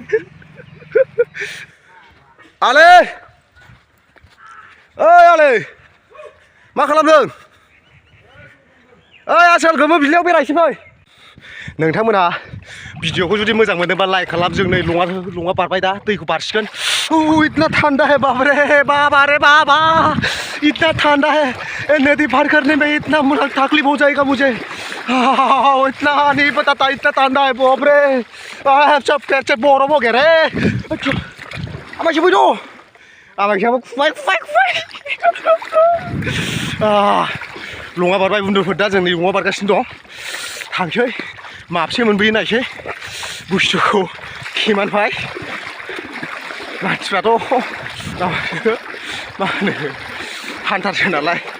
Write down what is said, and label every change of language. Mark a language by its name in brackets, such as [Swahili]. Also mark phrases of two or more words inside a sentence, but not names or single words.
[Bodo] आलै ओइ आलै मा खालामदों? ओइ आसोल गोमो बिलियाव बेरायसै फै। नोंथांमोनहा भिडिअखौ जुदि मोजां मोनोबा लाइक खालाम। जों नै लङा बारबाय, दा दैखौ बारसिगोन। [Hindi] इतना ठंडा है बाप रे बाबा इतना ठंडा है। नदी पार करने में इतना तकलीफ हो जाएगा मुझे। इतना नहीं पता था इतना ठंडा है बाप रे। सब पैर से बरफ हो गया रे। [Bodo] आमाय सफै दं। आमायसाबो खुबाय। लङा बारबाय बुन्दुफोर। दा जों नै लङा बारगासिनो दं। थांसै माबसे मोनबोयो नायसै बुस्थुखौ। खेमानफाय मानसिफ्राथ' मा होनो हान्थारसो नालाय।